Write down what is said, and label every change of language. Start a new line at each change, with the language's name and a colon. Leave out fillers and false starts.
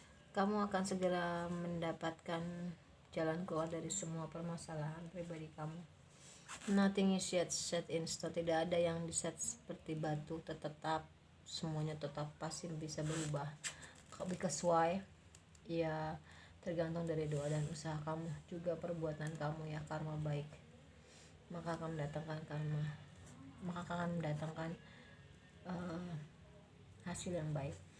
Indonesian: Kamu akan segera mendapatkan jalan keluar dari semua permasalahan pribadi kamu.
English: Nothing is yet set in stone.
Indonesian: Tidak ada yang diset seperti batu tetap, semuanya tetap pasti bisa berubah.
English: Because why?
Indonesian: Ya tergantung dari doa dan usaha kamu, juga perbuatan kamu ya. Karma baik, maka akan mendatangkan karma, maka akan mendatangkan hasil yang baik.